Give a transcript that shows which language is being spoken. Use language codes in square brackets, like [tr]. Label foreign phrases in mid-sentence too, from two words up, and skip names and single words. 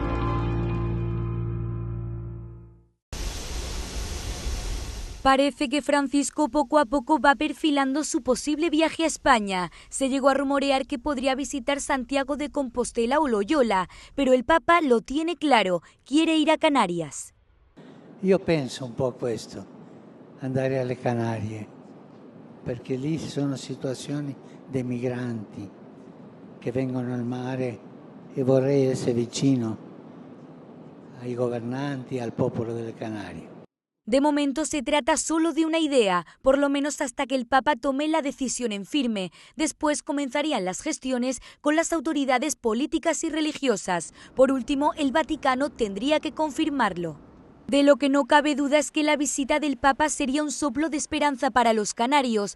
[es] Parece que Francisco poco a poco va perfilando su posible viaje a España. Se llegó a rumorear que podría visitar Santiago de Compostela o Loyola, pero el Papa lo tiene claro, quiere ir a Canarias. [it] Io penso un po' questo, andare alle Canarie, perché lì sono situazioni dei migranti che vengono al mare e vorrei essere vicino ai governanti e al popolo delle Canarie. [es] De momento se trata solo de una idea, por lo menos hasta que el Papa tome la decisión en firme. Después comenzarían las gestiones con las autoridades políticas y religiosas. Por último, el Vaticano tendría que confirmarlo. De lo que no cabe duda es que la visita del Papa sería un soplo de esperanza para los canarios.